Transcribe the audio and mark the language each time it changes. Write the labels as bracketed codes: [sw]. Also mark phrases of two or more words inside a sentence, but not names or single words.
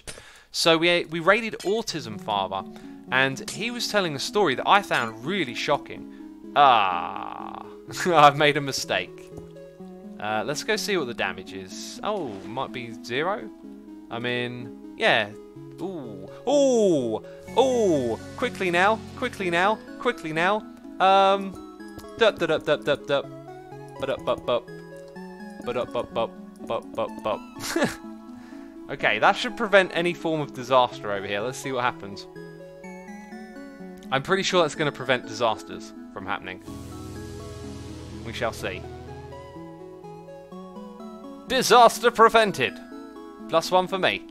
[en] So we raided Autism Father, and he was telling a story that I found really shocking. I've made a mistake. Let's go see what the damage is. Oh, might be 0. I mean, yeah. Ooh, ooh, ooh! Quickly now, quickly now, quickly now. Dup dup dup dup dup dup. Ba-dup bup bup. Ba-dup bup bup. Bup bup bup. Okay, that should prevent any form of disaster over here. Let's see what happens. I'm pretty sure that's going to prevent disasters from happening. We shall see. Disaster prevented! +1 for me.